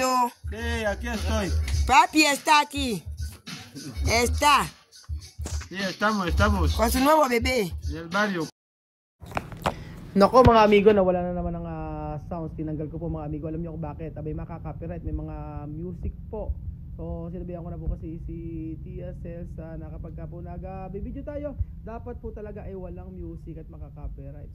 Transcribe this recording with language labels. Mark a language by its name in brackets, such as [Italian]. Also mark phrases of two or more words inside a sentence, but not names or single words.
[Spanish] Sí, aquí estoy. Papi está aquí. Está. Sí, estamos. Con su nuevo bebé. En el barrio. [Filipino] Nako mga amigo, nawala na naman ng sounds. Tinanggal ko po mga amigo. Alam niyo kung bakit? Abay makaka-copyright. May mga music po. So, sinabihan ko na po kasi si Tia Celsa na kapag po nag-video tayo, dapat po talaga ay walang music at makaka-copyright.